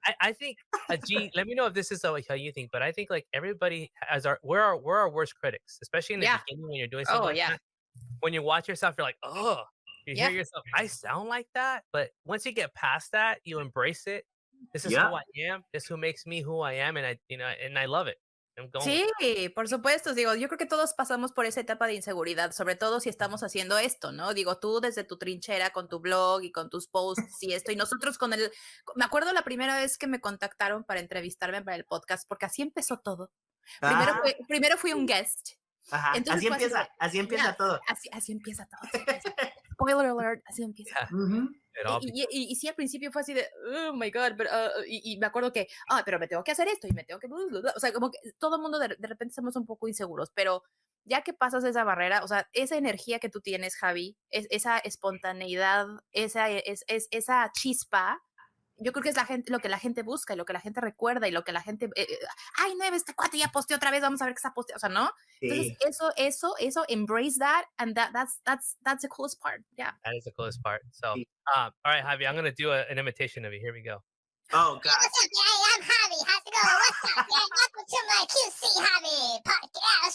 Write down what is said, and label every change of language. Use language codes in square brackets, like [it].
[en] I think, G, let me know if this is how you think, but I think like everybody has we're our worst critics, especially in the beginning when you're doing something like that. When you watch yourself, you're like, oh, you hear yourself, I sound like that. But once you get past that, you embrace it. This is who I am. This is who makes me who I am. And I love it. [es] Sí, por supuesto. Digo, yo creo que todos pasamos por esa etapa de inseguridad, sobre todo si estamos haciendo esto, ¿no? Digo, tú desde tu trinchera con tu blog y con tus posts y esto, y nosotros me acuerdo la primera vez que me contactaron para entrevistarme para el podcast, porque así empezó todo. Primero fui un guest. Ajá. Entonces, así empieza todo. Así empieza todo. [en] Spoiler alert, [es] así empieza. Y sí, al principio fue así de, [en] oh my God, [es] y me acuerdo que, pero me tengo que hacer esto y me tengo que, o sea, como que todo el mundo de repente estamos un poco inseguros, pero ya que pasas esa barrera, o sea, esa energía que tú tienes, Javi, esa espontaneidad, esa chispa, yo creo que es lo que la gente busca y lo que la gente recuerda y lo que la gente, ay, no, este cuate ya posteó otra vez, vamos a ver qué está posteando, o sea, ¿no? Sí. Entonces, eso, [en] embrace that, and that's the coolest part, yeah. That is the coolest part. So, all right, Javi, I'm going to do an imitation of you. Here we go. Oh, God. What's up, gang? I'm Javi. How's it going? What's up, gang? Welcome to my QC Javi podcast.